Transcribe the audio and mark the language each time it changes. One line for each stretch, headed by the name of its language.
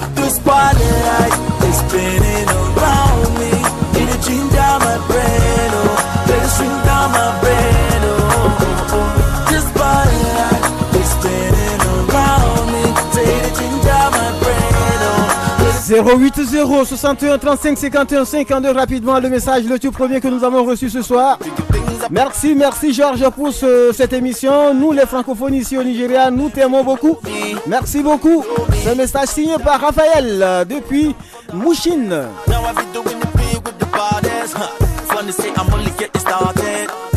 English: The spotlight is spinning around me. It'll ginger my brain, oh. Let it swing down my brain, oh, oh. The spotlight is spinning around me. Say it'll ginger my brain, oh.
French: 080 61 35 51 52 rapidement le message le tout premier que nous avons reçu ce soir. Merci Georges pour cette émission. Nous les francophones ici au Nigeria, nous t'aimons beaucoup. Merci beaucoup. Ce message signé par Raphaël depuis Mouchine.
English: Now I be doing the big with the bodies, huh? Funny say I'm only getting started.